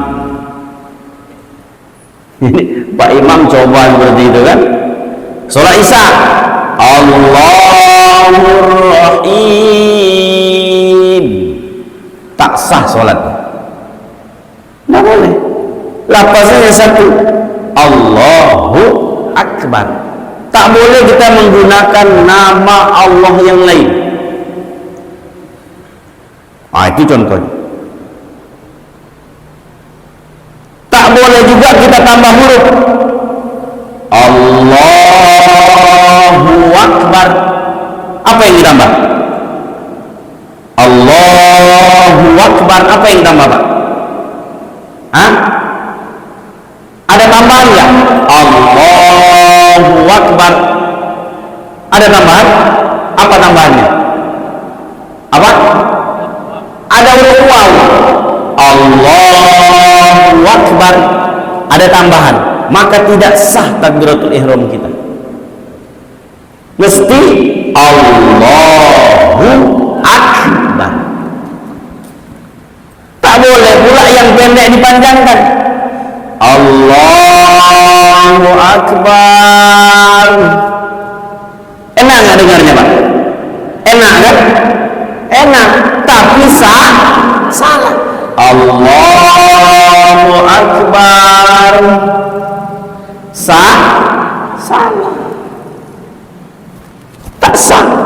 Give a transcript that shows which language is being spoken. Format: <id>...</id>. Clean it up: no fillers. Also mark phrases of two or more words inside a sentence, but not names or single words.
<ms>Ini Pak Imam coba seperti itu kan. Sholat isya,</ms> <ar>الله الرحيم.</ar> <ms>Tak sah sholatnya. Tidak boleh. Lafaznya satu,</ms> <ar>الله أكبر.</ar> <ms>Tak boleh kita menggunakan nama Allah yang lain. Itu contohnya. Tak boleh juga kita tambah huruf.</ms> <ar>الله أكبر.</ar> <ms>Apa yang ditambah?</ms> <ar>الله أكبر.</ar> <ms>Apa yang ditambah, Pak? Ada tambahan nggak?</ms> <ar>الله أكبر.</ar> <ms>Ada tambahan? Apa tambahannya? Apa? Ada huruf waw.</ms> <ar>الله أكبر.</ar> <ms>Ada tambahan. Maka tidak sah</ms> <ar>تكبيرة الإحرام</ar> <ms>kita.</ms> <ar>Mesti الله أكبر.</ar> <ms>Tak boleh pula yang pendek dipanjangkan.</ms> <ar>الله أكبر.</ar> <ms>Enak nggak dengarnya, Pak? Enak kan? Enak, tapi salah.</ms> <ar>الله أكبر.</ar> <ms>Salah. Tak sah.</ms>